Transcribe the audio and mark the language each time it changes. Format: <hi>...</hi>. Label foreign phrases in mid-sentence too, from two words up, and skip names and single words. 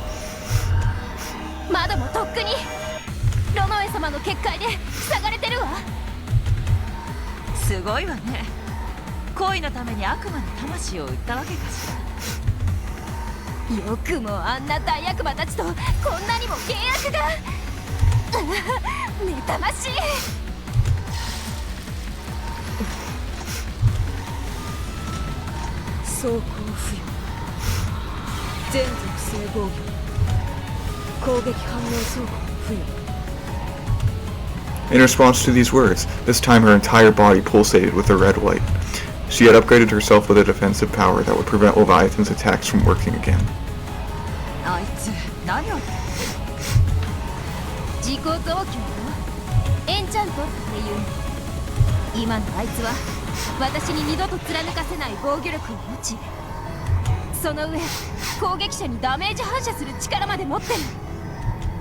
<ja>窓もとっくにロノエ様の結界で塞がれてるわ。すごいわね。恋のために悪魔の魂を売ったわけかしら。よくもあんな大悪魔たちとこんなにも契約が。妬ましい。装甲不要、全属性防御、攻撃反応装甲不要。</ja> <en>In response to these words, this time her entire body pulsated with a red light. She had upgraded herself with a defensive power that would prevent Leviathan's attacks from working again.</en> <ja>あいつ何を。自己増強よ。エンチャントっていうの。今のあいつは私に二度と貫かせない防御力を持ち、その上攻撃者にダメージ反射する力まで持ってる。</ja>